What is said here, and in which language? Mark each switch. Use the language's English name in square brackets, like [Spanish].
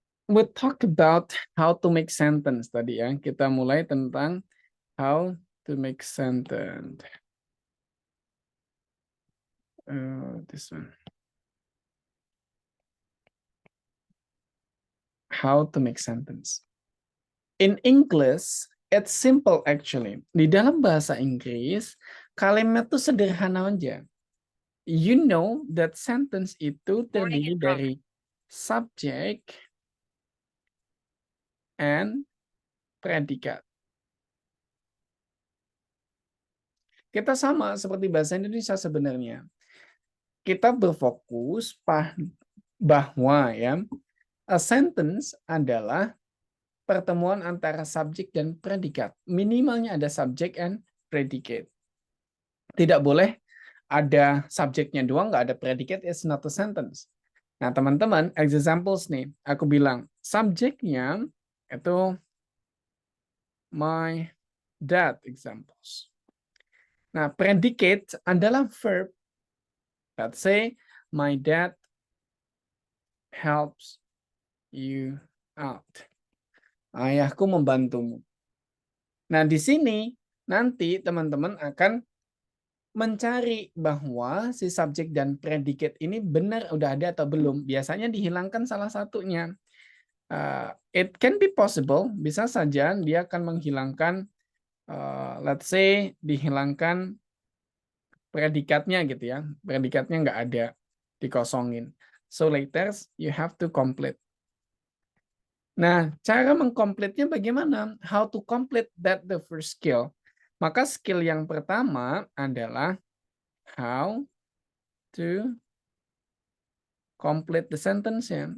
[English] We talk about how to make sentence tadi ya. [Indonesian] Kita mulai tentang [English] how to make sentence. This one. How to make sentence. In English, it's simple actually. [Indonesian] Di dalam bahasa Inggris, kalimat itu sederhana aja. [English] You know that sentence [Indonesian] itu terdiri dari [English] subject and predikat. [Indonesian] Kita sama seperti bahasa Indonesia sebenarnya. Kita berfokus bahwa ya, a sentence adalah pertemuan antara subjek dan predikat. Minimalnya ada subject and predicate. Tidak boleh ada subjeknya doang, nggak ada predicate, [English] it's not a sentence. [Indonesian] Nah, teman-teman, examples nih, aku bilang subjeknya itu my dad examples. Nah, predicate adalah verb. [English] Let's say my dad helps you out. [Indonesian] Ayahku membantumu. Nah, di sini nanti teman-teman akan mencari bahwa si subjek dan predicate ini benar udah ada atau belum. Biasanya dihilangkan salah satunya. [English] It can be possible, [Indonesian] bisa saja dia akan menghilangkan, let's say dihilangkan predikatnya gitu ya. Predikatnya nggak ada, dikosongin. [English] So later you have to complete. [Indonesian] Nah, cara mengkomplitnya bagaimana? [English] How to complete that the first skill. [Indonesian] Maka skill yang pertama adalah [English] how to complete the sentence [Indonesian] ya.